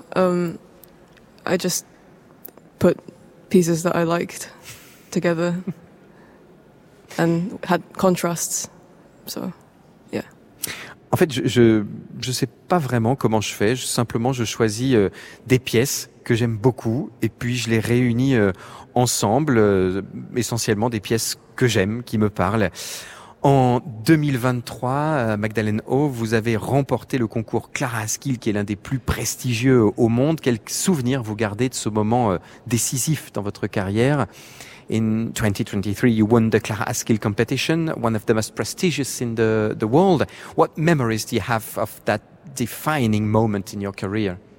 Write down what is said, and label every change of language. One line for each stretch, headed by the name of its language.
English: I just put pieces that I liked together and had contrasts, so yeah.
French: En fait, je sais pas vraiment comment je fais. Je choisis des pièces que j'aime beaucoup et puis je les réunis ensemble, essentiellement des pièces que j'aime, qui me parlent. En 2023, Magdalène O, vous avez remporté le concours Clara Askill, qui est l'un des plus prestigieux au monde. Quel souvenir vous gardez de ce moment décisif dans votre carrière?
English: In 2023, you won the Clara Askill competition, one of the most prestigious in the world. What memories do you have of that defining moment in your career?